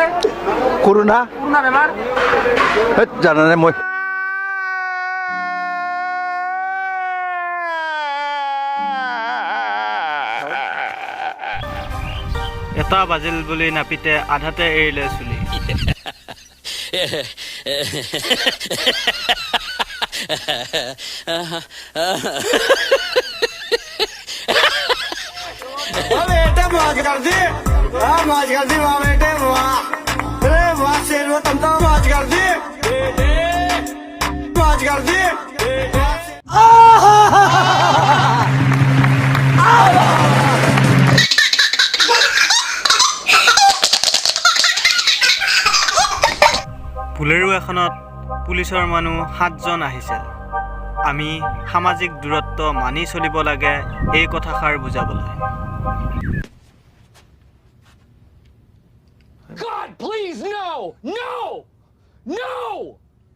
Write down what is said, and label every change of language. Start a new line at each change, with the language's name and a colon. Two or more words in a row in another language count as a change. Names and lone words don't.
Assamese: কৰোণা বেমাৰ জানানে মই এটা বাজিল বুলি নাপিতে আধাতে এৰিলে চুলি
Hindi: बेटे मौज कर दी वाह बेटे वाह अरे वाह शेर तुम तो मौज कर दी मौज कर दी ফুলেৰু এখনত পুলিচৰ মানুহ 7জন আহিছিল আমি সামাজিক দূৰত্ব মানি চলিব লাগে এই কথাষাৰ বুজাবলৈ
English: God, please, no! No! No!